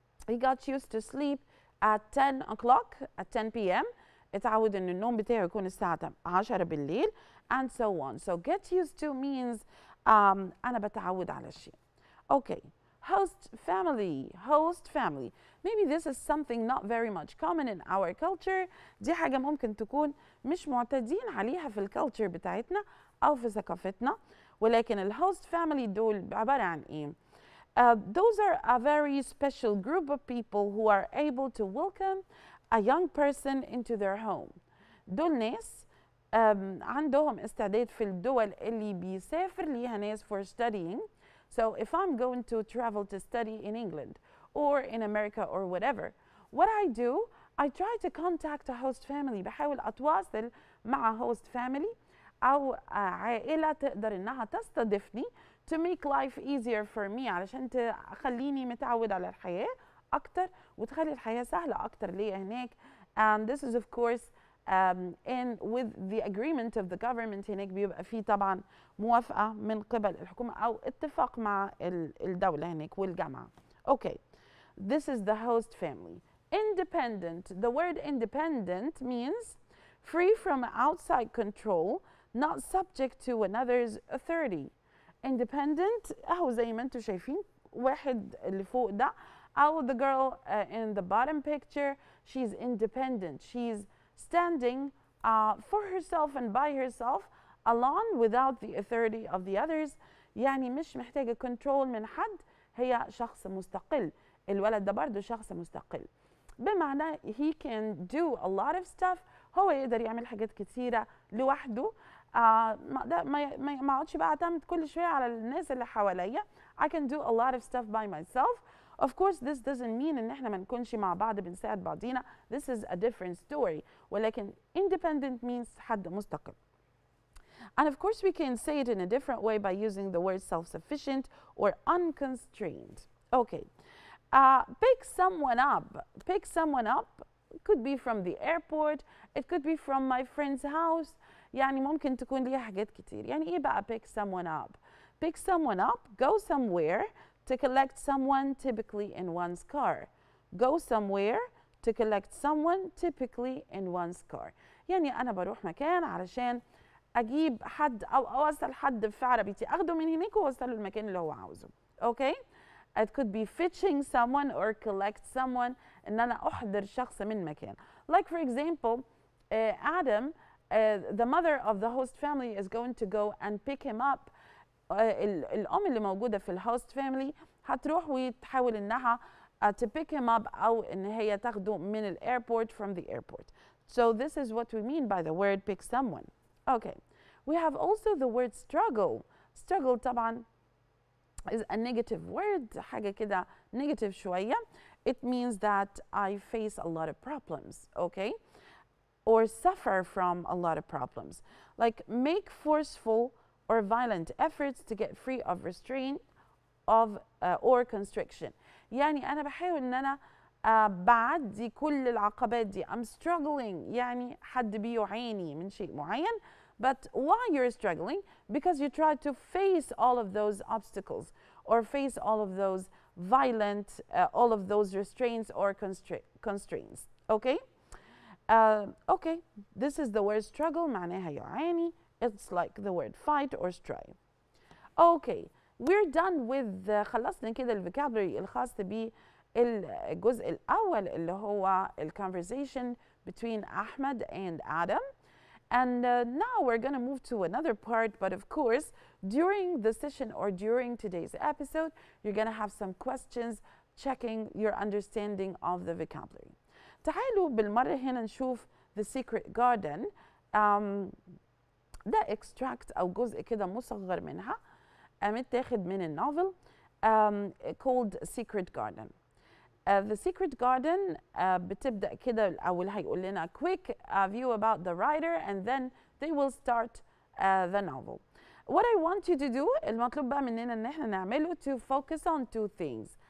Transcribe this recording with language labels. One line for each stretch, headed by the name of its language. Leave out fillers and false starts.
English: He got used to sleep at 10 o'clock, at 10 p.m.
Arabic: اتعود ان النوم بتاعه يكون الساعة 10 بالليل
English: and so on. So get used to means
Arabic: أنا بتعود على الشيء.
English: Okay. Host family. Host family. Maybe this is something not very much common in our culture.
Arabic: دي حاجة ممكن تكون مش معتادين عليها في الكالتشر بتاعتنا أو في ثقافتنا. ولكن الهوست family دول عبارة عن إيه؟
English: Those are a very special group of people who are able to welcome a young person into their home.
Arabic: دول ناس عندهم استعداد في الدول اللي بيسافر ليها ناس
English: for studying. So if I'm going to travel to study in England or in America or whatever, what I do, I try to contact a host family.
Arabic: بحاول أتواصل مع host family أو عائلة تقدر إنها تستضيفني
English: to make life easier for me
Arabic: علشان تخليني متعود على الحياة أكتر وتخلي الحياة سهلة أكتر ليا هناك.
English: And this is of course and with the agreement of the government
Arabic: هناك بيبقى فيه طبعا موافقة من قبل الحكومة أو اتفاق مع الدولة هناك والجامعة.
English: Okay, this is the host family. Independent. The word independent means free from outside control, not subject to another's authority.
Arabic: Independent أهو زي ما انتم شايفين واحد اللي فوق ده أو
English: the girl in the bottom picture, she's independent. She's standing for herself and by herself alone without the authority of the others.
Arabic: يعني مش محتاجة control من حد، هي شخص مستقل. الولد ده برضه شخص مستقل، بمعنى
English: he can do a lot of stuff.
Arabic: هو يقدر يعمل حاجات كتيرة لوحده. ما اقعدش بقى اعتمد كل شوية على الناس اللي حواليا.
English: I can do a lot of stuff by myself. Of course this doesn't mean
Arabic: ان احنا ما نكونش مع بعض بنساعد بعضينا.
English: This is a different story.
Arabic: ولكن independent means حد مستقل.
English: And of course we can say it in a different way by using the word self-sufficient or unconstrained. Okay. Pick someone up. Pick someone up. It could be from the airport. It could be from my friend's house.
Arabic: يعني ممكن تكون ليها حاجات كتير. يعني إيه بقى
English: pick someone up? Pick someone up. Go somewhere to collect someone, typically in one's car. Go somewhere to collect someone, typically in one's car.
Arabic: يعني أنا بروح مكان علشان أجيب حد أو أوصل حد في عربيتي، أخده من هناك وأوصله المكان اللي هو عاوزه.
English: Okay? It could be fetching someone or collect someone.
Arabic: إن أنا أحضر شخص من مكان.
English: Like for example, Adam, the mother of the host family is going to go and pick him up.
Arabic: الأم اللي موجودة في الhost family هتروح وتحاول إنها
English: to pick him up
Arabic: أو إن هي تاخده من airport
English: from the airport. So this is what we mean by the word pick someone. Okay. We have also the word struggle. Struggle طبعا is a negative word,
Arabic: حاجة كده negative شوية.
English: It means that I face a lot of problems, okay? Or suffer from a lot of problems. Like make forceful or violent efforts to get free of restraint of or constriction.
Arabic: يعني أنا بحاول إن أنا بعدي كل العقبات دي.
English: I'm struggling
Arabic: يعني حد بيعاني من شيء معين.
English: But why you're struggling? Because you try to face all of those obstacles or face all of those violent, all of those restraints or constraints. Okay? Okay, this is the word struggle.
Arabic: معناها يعاني.
English: It's like the word fight or strive. Okay, we're done with
Arabic: خلصنا كده الفوكابولري الخاص بالجزء الأول اللي هو
English: conversation between Ahmed and Adam. And now we're going to move to another part, but of course, during the session or during today's episode, you're going to have some questions checking your understanding of the vocabulary.
Arabic: تعالوا بالمرة هنا نشوف The Secret Garden. ده extract أو جزء كده مصغر منها متاخد من النوفل called Secret Garden.
English: The Secret Garden
Arabic: بتبدأ كده الأول هيقول لنا
English: quick view about the writer and then they will start the novel. What I want you to do
Arabic: المطلوب بقى مننا إن احنا نعمله
English: to focus on two things.